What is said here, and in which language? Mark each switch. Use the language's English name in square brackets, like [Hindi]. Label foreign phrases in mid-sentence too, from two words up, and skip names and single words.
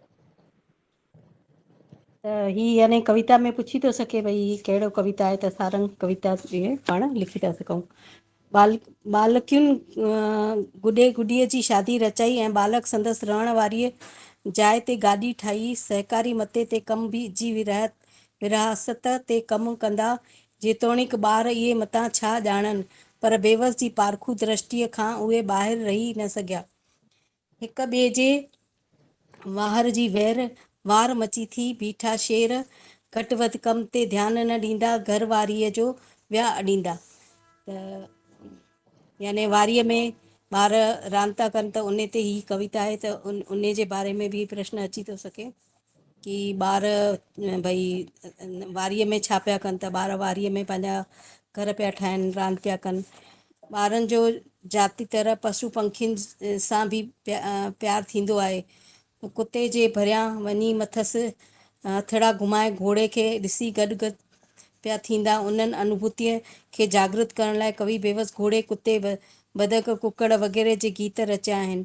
[Sindhi] त ही यानी कविता में पुछी थो सघे भई ही कहिड़ो कविता आहे, त सारंग कविता इहे पाण लिखी था सघूं। बालकियुनि गुॾे गुॾीअ जी शादी रचाई ऐं बालक संदसि रहण वारीअ जाइ ते गाॾी ठाही। सहकारी मते ते कमु जी विरासत ते कमु कंदा, जेतोणीकि ॿार इहे मतां छा ॼाणनि, पर बेवस जी पारखू दृष्टिअ खां उहे ॿाहिरि रही न सघिया। हिक ॿिए जे वाहर जी वार मची थी बीठा शेर, घटि वधि कम ते ध्यानु न ॾींदा, घर वारीअ जो विया अॾींदा। त याने वारीअ में ॿार रांदि था कनि, त उन ते ही कविता आहे। त उन जे बारे में बि प्रश्न अची थो सघे कि ॿार भई वारीअ में छा पिया कनि, त ॿार वारीअ में पंहिंजा घर पिया ठाहिनि, रांदि पिया कनि। ॿारनि जो जाती तरह पशु पंखियुनि सां बि प्यारु थींदो आहे। कुते जे भरियां वञी मथसि हथड़ा घुमाए घोड़े खे ॾिसी गॾु पिया थींदा। उन्हनि अनुभूतीअ खे जागृत करण लाइ कवि बेवस घोड़े, कुते, बदक, कुकड़ वग़ैरह जे गीत रचिया आहिनि।